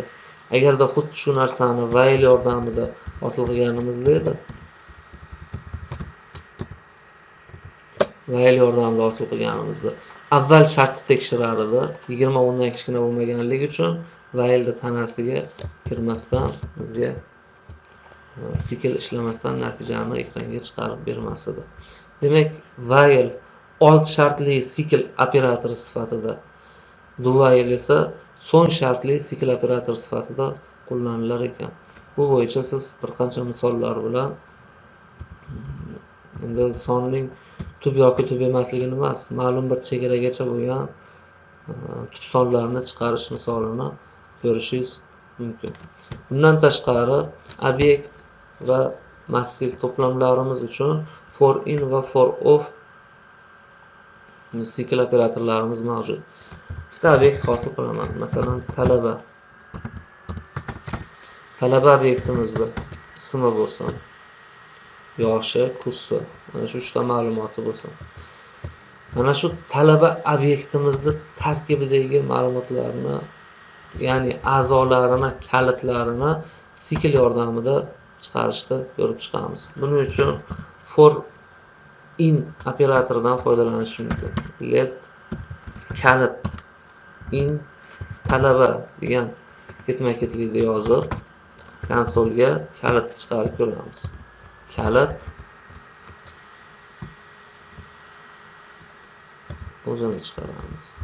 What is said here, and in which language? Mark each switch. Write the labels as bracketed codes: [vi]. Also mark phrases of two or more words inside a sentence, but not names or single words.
[uz] Agarda xuddi shu narsani while yordamida hosil qilganimizda edi, while yordamida hosil qilganimizda avval shartni tekshirar edi. 20 10 dan kichkina bo'lmaganligi uchun while'da tanasiga kirmasdan bizga sikl ishlamasdan natijani ekranga chiqarib bermas edi. Demak, while old shartli sikl operatori sifatida, do while esa so'ng shartli sikl operatori sifatida qo'llanilar ekan. Bu bo'yicha siz bir qancha misollar bilan endi sonning tub yoki tub emasligini emas, ma'lum bir chegaragacha bo'lgan tub sonlarni chiqarish misolini ko'rishingiz mumkin. Bundan tashqari, obyekt va massiv to'plamlarimiz uchun for in va for of sikl operatorlarimiz mavjud. Bitta obyekt hosil qilaman. Masalan, talaba. Talaba obyektimizda ismi bo'lsin, yoshi, kursi, mana shu 3 ta ma'lumoti bo'lsin. Mana shu talaba obyektimizda tarkibidagi ma'lumotlarni, ya'ni a'zolarini, kalitlarini sikl yordamida chiqarishda ko'rib chiqamiz. Buning uchun for in operatoridan foydalanish mumkin. Let kalit in talaba degan ketma-ketlikda yozib, konsolga kalitni chiqarib ko'ramiz. Kalit o'zini chiqaramiz.